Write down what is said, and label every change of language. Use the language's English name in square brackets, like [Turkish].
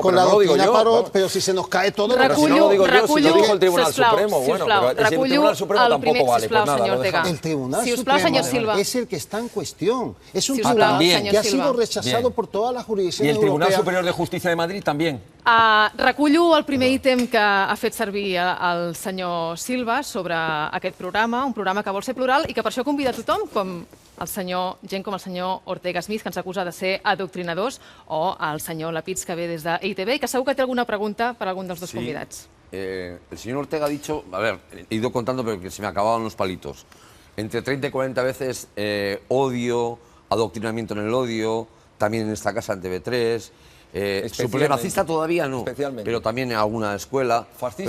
[Spanish] con la doctrina Parot, pero si se nos cae todo... Pero si no lo digo yo, si lo dijo el Tribunal Supremo, bueno, pero si el Tribunal Supremo tampoco vale, pues nada, lo dejamos. El Tribunal Supremo es el que está en cuestión. Es un tribunal que ha sido rechazado por todas las jurisdicciones europeas. Y el Tribunal Superior de Justicia de Madrid también. [Catalan] Recullo el primer ítem que ha fet servir el senyor Silva sobre aquest programa, un programa que vol ser plural i que per això convida a tothom, com gent com el senyor Ortega Smith, que ens acusa de ser adoctrinadors, o el senyor Lapitz, que ve des de EITB, i que segur que té alguna pregunta per algun dels dos convidats. [Spanish] El señor Ortega ha dicho, a ver, he ido contando pero que se me acababan los palitos, entre 30 y 40 veces odio, adoctrinamiento en el odio, también en esta casa en TV3... supremacista todavía no, pero también en alguna escuela. Fascista.